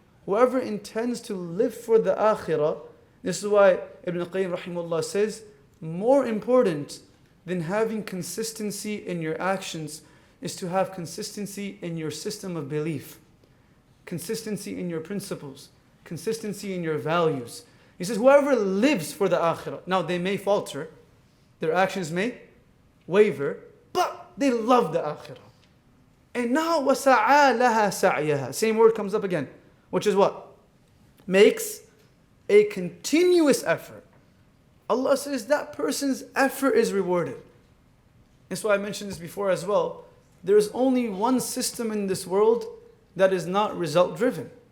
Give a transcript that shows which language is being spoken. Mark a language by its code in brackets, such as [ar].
[en] Whoever intends to live for the akhirah, this is why Ibn Qayyim rahimahullah says, more important than having consistency in your actions is to have consistency in your system of belief, consistency in your principles, consistency in your values. He says, whoever lives for the akhirah, now they may falter, their actions may waver, but they love the akhirah. [ar] And now, وَسَعَى لَهَا سَعْيَهَا. [en] Same word comes up again, which is what? Makes a continuous effort. Allah says that person's effort is rewarded. That's why I mentioned this before as well. There is only one system in this world that is not result driven.